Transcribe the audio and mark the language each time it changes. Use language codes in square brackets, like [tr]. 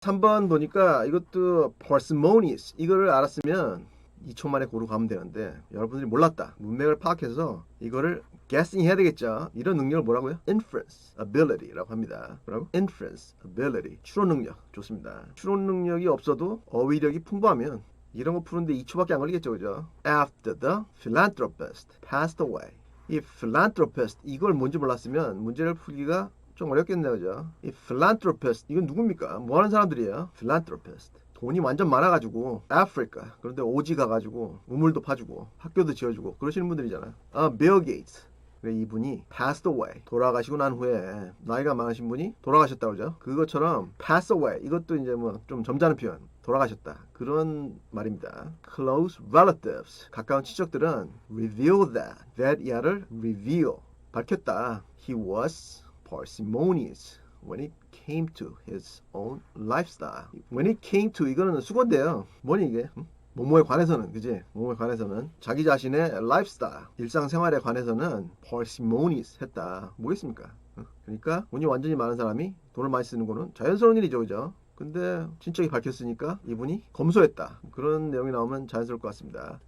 [ko] 3번 보니까 이것도 parsimonious 이거를 알았으면 2초 만에 고르고 가면 되는데 여러분들이 몰랐다. 문맥을 파악해서 이거를 guessing 해야 되겠죠. 이런 능력을 뭐라고요? [en] inference ability [ko] 라고 합니다. 뭐라고? [en] inference ability [ko] 추론 능력. 좋습니다. 추론 능력이 없어도 어휘력이 풍부하면 이런 거 푸는데 2초밖에 안 걸리겠죠. 그죠? [en] After the philanthropist passed away. [ko] 이 philanthropist 이걸 뭔지 몰랐으면 문제를 풀기가 좀 어렵겠네요. 그죠? 이 philanthropist 이건 누굽니까? 뭐 하는 사람들이에요? philanthropist 돈이 완전 많아가지고 아프리카 그런데 오지 가가지고 우물도 파주고 학교도 지어주고 그러시는 분들이잖아요. 빌 게이츠. 이분이 [en] passed away [ko] 돌아가시고 난 후에 나이가 많으신 분이 돌아가셨다고 그러죠. 그것처럼 pass away 이것도 이제 뭐 좀 점잖은 표현 돌아가셨다 그런 말입니다. [en] close relatives [ko] 가까운 친척들은 [en] reveal that [ko] 이하를 reveal 밝혔다. [en] He was parsimonious when it came to his own lifestyle. [ko] When it came to 이거는 수건데요. 뭐니 이게? 뭐뭐에 관해서는 그지? 뭐뭐에 관해서는 자기 자신의 lifestyle 일상생활에 관해서는 parsimonious 했다. 뭐겠습니까? 그러니까 돈이 완전히 많은 사람이 돈을 많이 쓰는 거는 자연스러운 일이죠, 그죠? 근데 친척이 밝혔으니까 이분이 검소했다. 그런 내용이 나오면 자연스러울 것 같습니다.